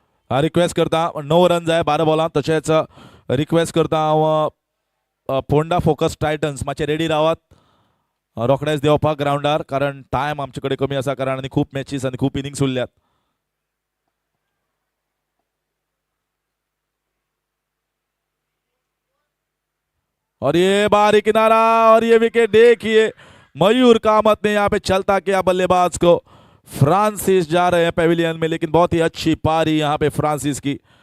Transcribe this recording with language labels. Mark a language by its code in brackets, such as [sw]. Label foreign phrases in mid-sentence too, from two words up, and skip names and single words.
[kok] हा रिक्वेस्ट करता 9 रन आहे 12 बॉलांत. तसेच रिक्वेस्ट करता फोंडा फोकस टायटन्स मातशे रेडी रावात रोखडेच देवपाक ग्राउंडार, कारण टायम आमचे कमी आसा कारण आनी खूप मॅचीस आनी खूप इनिंग्स उरल्यात. [hi] और ये बाहरी किनारा और ये विकेट देखिए मयूर कामत ने यहाँ पे चलता किया बल्लेबाज को. फ्रांसिस जा रहे हैं पेविलियन में, लेकिन बहुत ही अच्छी पारी यहाँ पे फ्रांसिस की.